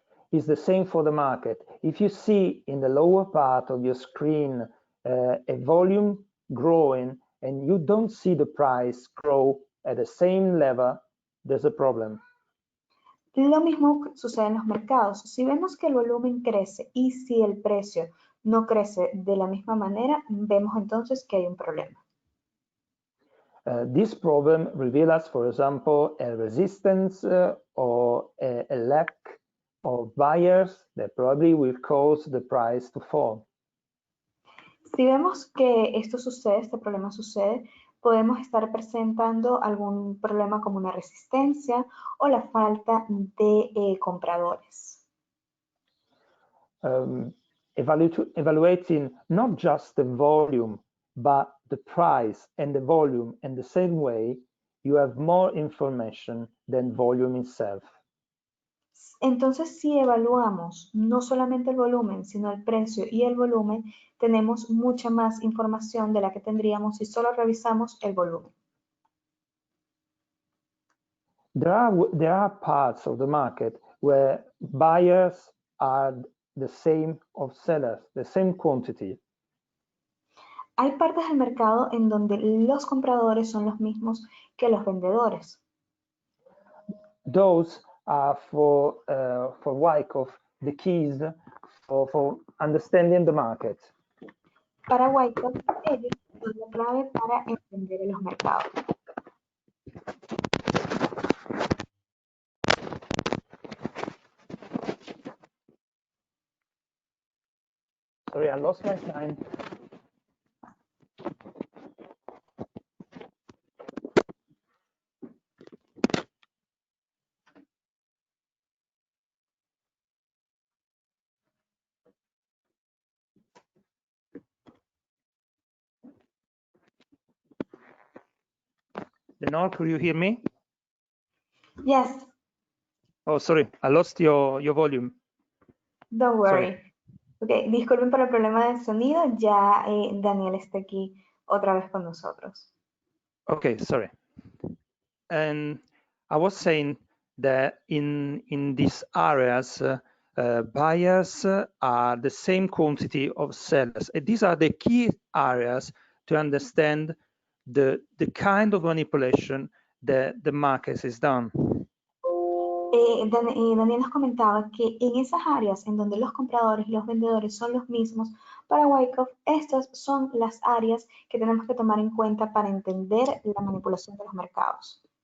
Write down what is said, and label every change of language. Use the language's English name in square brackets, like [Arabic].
[English] It's the same for the market. If you see in the lower part of your screen a volume growing and you don't see the price grow at the same level, there's a problem. [Spanish] Lo mismo sucede en los mercados. Si vemos que el volumen crece y si el precio no crece de la misma manera, vemos entonces que hay un problema. [English] This problem reveals, for example, a resistance or a lack of buyers that probably will cause the price to fall. [Spanish] Si vemos que esto sucede, este problema sucede, podemos estar presentando algún problema como una resistencia o la falta de compradores. [English] Evaluating not just the volume, but the price and the volume in the same way, you have more information than volume itself. [Spanish] Entonces, si evaluamos no solamente el volumen, sino el precio y el volumen, tenemos mucha más información de la que tendríamos si solo revisamos el volumen. [English] There are parts of the market where buyers are the same of sellers, the same quantity. [Spanish] Hay partes del mercado en donde los compradores son los mismos que los vendedores. [English] Those are for Wyckoff the keys for understanding the market. [Spanish] Para Wyckoff, ellos son la clave para entender los mercados. [English] Sorry, I lost my sign. Lenore, could you hear me? Yes. Oh, sorry, I lost your volume. Don't worry. [Spanish] Okay, disculpen por el problema del sonido, ya Daniel está aquí otra vez con nosotros. [English] Okay, sorry. And I was saying that in these areas, buyers are the same quantity of sellers. And these are the key areas to understand the kind of manipulation that the market is done. [Spanish] Daniel nos comentaba que en esas áreas en donde los compradores y los vendedores son los mismos, para Wyckoff, estas son las áreas que tenemos que tomar en cuenta para entender la manipulación de los mercados.